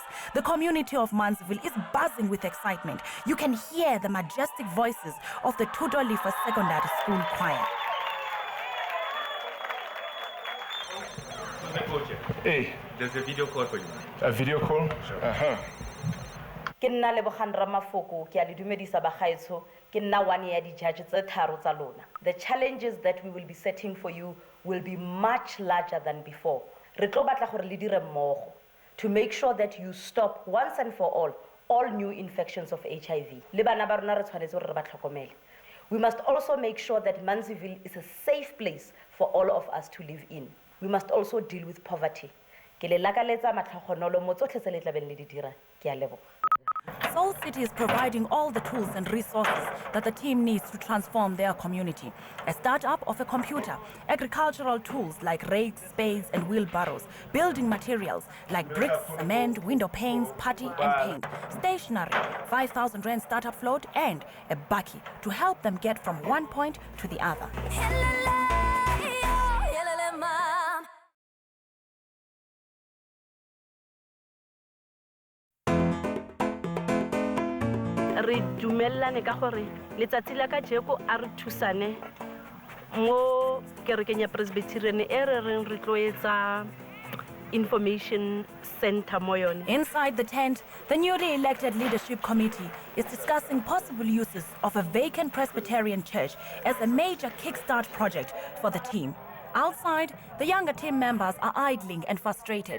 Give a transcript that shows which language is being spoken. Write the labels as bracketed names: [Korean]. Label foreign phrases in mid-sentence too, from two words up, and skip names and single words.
[English] The community of Munsieville is buzzing with excitement. You can hear the majestic voices of the Tudolifa Secondary School Choir. Hey, there's a video call for you. A video call? Sure. [Tswana] Ke nna Lebogang Ramafoko ke a le dumedisa bagaetsho ke nna one ya di judge tse tharo tsa lona. [English] The challenges that we will be setting for you will be much larger than before. [Tswana] Re tlo batla gore le dire mmogo [English] to make sure that you stop once and for all new infections of HIV. [Tswana] Le bana ba rona re tshwanetse gore re ba tlhokomele. [English] We must also make sure that Munsieville is a safe place for all of us to live in. We must also deal with poverty. [Tswana] Ke le lakaletsa matlhogonolo mo tsotlhe tse le tlabeng le di dira. Ke a leboga. [English] Soul City is providing all the tools and resources that the team needs to transform their community. A startup of a computer, agricultural tools like rakes, spades, and wheelbarrows, building materials like bricks, cement, window panes, putty, and paint, stationery, 5,000 rand startup float, and a bakkie to help them get from one point to the other. [Tswana] Re dumellane ka gore letsatsi la ka jeko a re thusane mo kerekeng ya Presbyterian e re reng re tloetsa [English] information center [Tswana] moyon. [English] Inside the tent, the newly elected leadership committee is discussing possible uses of a vacant Presbyterian church as a major kickstart project for the team. Outside, the younger team members are idling and frustrated.